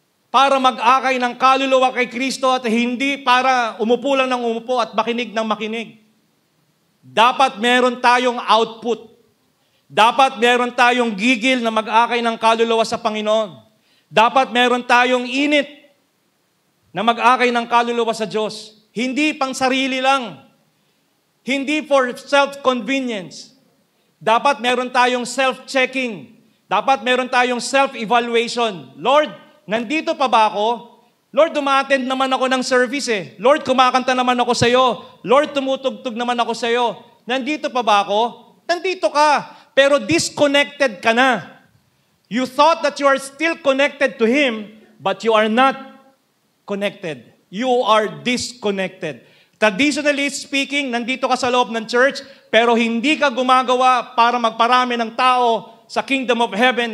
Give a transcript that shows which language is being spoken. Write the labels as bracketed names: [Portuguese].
[Filipino] Para mag-akay ng kaluluwa kay Kristo at hindi para umupo lang ng umupo at makinig ng makinig. Dapat meron tayong output. Dapat meron tayong gigil na mag-akay ng kaluluwa sa Panginoon. Dapat meron tayong init na mag-akay ng kaluluwa sa Diyos. Hindi pang sarili lang. Hindi for self-convenience. Dapat meron tayong self-checking. Dapat meron tayong self-evaluation. Lord, nandito pa ba ako? Lord, umattend naman ako ng service eh. Lord, kumakanta naman ako sa iyo. Lord, tumutugtog naman ako sa iyo. Nandito pa ba ako? Nandito ka. Pero disconnected ka na. [English] You thought that you are still connected to Him, but you are not connected. [Filipino] You are disconnected. Traditionally speaking, nandito ka sa loob ng church, pero hindi ka gumagawa para magparami ng tao sa kingdom of heaven.